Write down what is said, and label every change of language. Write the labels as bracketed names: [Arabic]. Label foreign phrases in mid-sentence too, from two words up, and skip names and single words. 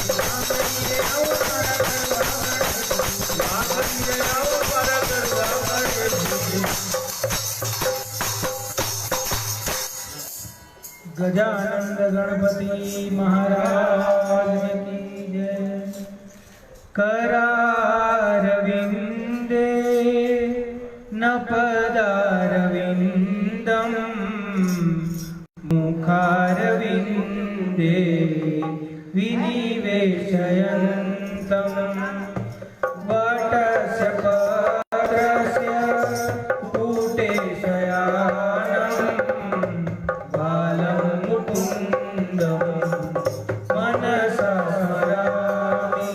[Gujarati] આંગણીએ આવો મારા ગરવા ગણેશજી. આંગણીએ આવો મારા ગરવા ગણેશજી. [Hindi] गजानंद गणपति महाराज की जय. [Sanskrit] करारविन्दे नपदारविन्दम् मुखारविन्दे विनिवेशयन्तं वटस्य पत्रस्य कूटे शयानं बालं मुकुन्दं मनसा स्मरामि।